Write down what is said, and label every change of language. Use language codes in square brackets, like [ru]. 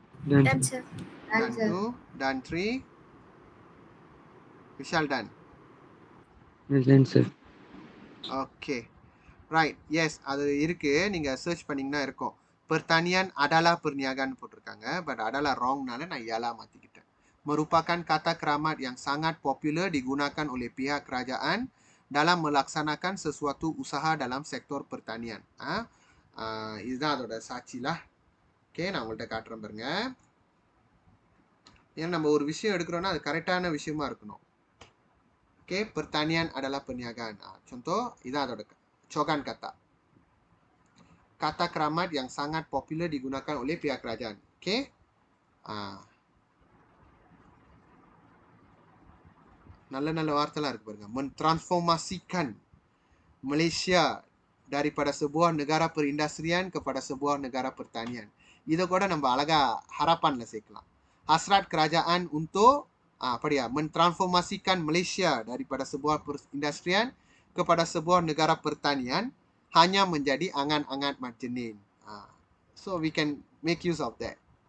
[en] Done, sir. dan 2, dan 3. Vishal done. Done, sir. [ta] Okay, right. S, அது இருக்கு. நீங்கள் search பண்ணிங்கன்னா இருக்கும். [ms] pertanian adalah perniagaan [ta] போட்டிருக்காங்க. பட் adalah wrongனால நான் ialah மாற்றிக்கிட்டேன். [ms] merupakan kata keramat yang sangat popular digunakan oleh pihak kerajaan dalam melaksanakan sesuatu usaha dalam sektor pertanian. [ta] இதுதான் அதோட சாட்சிலாம். Okay, நான் உங்கள்கிட்ட காட்டுறேன் பாருங்க. ஏன்னா நம்ம ஒரு விஷயம் எடுக்கிறோன்னா அது கரெக்டான விஷயமா இருக்கணும். [ms] ஓகே, pertanian adalah perniagaan. [ta] Contoh, இதுதான் அதோட cogan kata. [ms] Kata keramat yang sangat popular digunakan oleh pihak kerajaan. Oke. [ta] நல்ல வார்த்தைலாம் இருக்கு பாருங்க. [ms] mentransformasikan Malaysia daripada sebuah negara perindustrian kepada sebuah negara pertanian. [ta] இதை கூட நம்ம அழகா harapanல சேர்க்கலாம். [ms] hasrat kerajaan untuk mentransformasikan Malaysia daripada sebuah perindustrian kepada sebuah negara pertanian hanya menjadi angan-angan mat jenin. [en] So we can make use of that.